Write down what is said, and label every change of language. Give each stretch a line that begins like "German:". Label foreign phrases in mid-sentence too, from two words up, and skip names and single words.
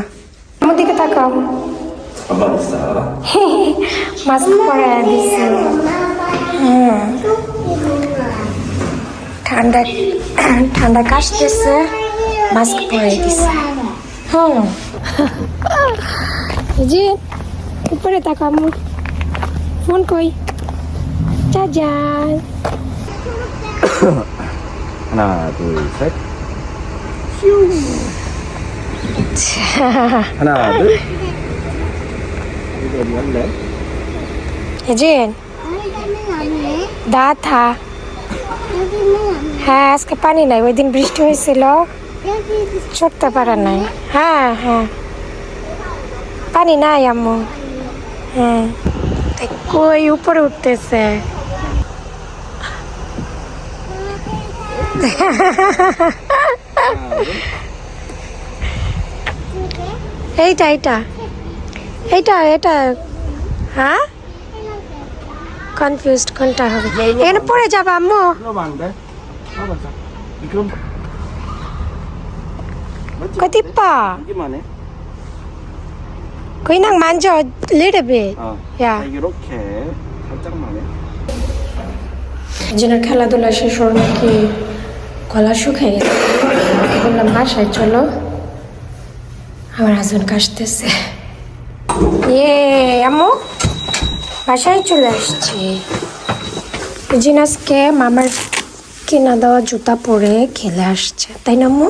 Bangla: আমার দিকে তাকাও, মাস্ক পরে দিচ্ছে। ঠান্ডা ঠান্ডা কাশতেছে, মাস্ক পরে দিছে। এই যে উপরে তাকাম, ফোন কই 짜잔.
Korean: 하나, 둘, 셋. 하나, 둘. 이거 어디 갈래?
Bangla: 이진 দাথা হ্যাঁ, আজকে পানি নাই, ওই দিন বৃষ্টি হয়েছিল, চড়তে পারা নাই। হ্যাঁ হ্যাঁ, পানি নাই আম্মু। কই উপরে উঠতেছে। এইটা এইটা এইটা এটা, হ্যাঁ কনফিউজড কোনটা হবে। এখানে পড়ে যাবে আম্মু।
Korean: 그러면 안 돼? 봐봐. 그럼
Bangla: কই টিপ্পা,
Korean: 여기만 해. 그냥 만져
English: little bit.
Korean: 야. 이렇게 살짝만 해.
Bangla: যেন খেলাধুলা শেষ হল নাকি গলা শুকিয়ে গেছে, বললাম বাসায় চলো, আমার হাজবেন্ড কাশতেছে। ইয়ে আম্মু বাসায় চলে আসছি। জিনাসকে মামার কিনা দেওয়া জুতা পরে খেলে আসছে, তাই না আম্মু?